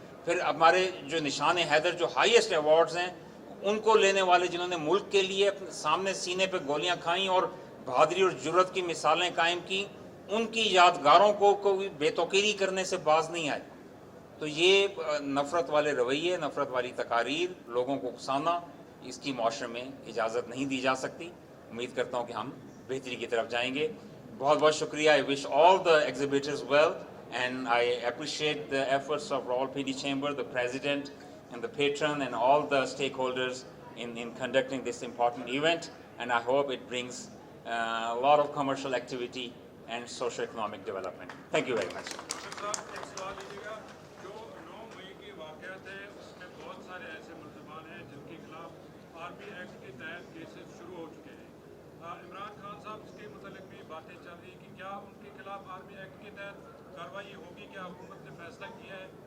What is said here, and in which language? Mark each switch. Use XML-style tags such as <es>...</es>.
<ur>پھر ہمارے جو نشان حیدر جو ہائیسٹ ایوارڈز ہیں ان کو لینے والے, جنہوں نے ملک کے لیے اپنے سامنے سینے پہ گولیاں کھائیں اور بہادری اور جرت کی مثالیں قائم کی, ان کی یادگاروں کو بے توقیری کرنے سے باز نہیں آئے. تو یہ نفرت والے رویے, نفرت والی تقاریر, لوگوں کو اکسانا, اس کی معاشرے میں اجازت نہیں دی جا سکتی. امید کرتا ہوں کہ ہم بہتری کی طرف جائیں گے. بہت بہت شکریہ.</ur> <en>I wish all the exhibitors well and I appreciate the efforts of Rawalpindi Chamber, the president and the patron and all the stakeholders in conducting this important event, and I hope it brings a lot of commercial activity and socio-economic development. Thank you very much.</en> <ur>ایک سوال لیجیے گا, جو 9 مئی کی واقعات ہے اس میں بہت سارے ایسے ملزمان ہیں جن کے خلاف آرمی ایکٹ کے تحت کیسز شروع ہو چکے ہیں. عمران خان صاحب اس کے متعلق بھی باتیں چل رہی کہ کیا ان کے خلاف آرمی ایکٹ کے تحت کارروائی ہوگی, کیا حکومت نے فیصلہ کیا ہے؟</ur>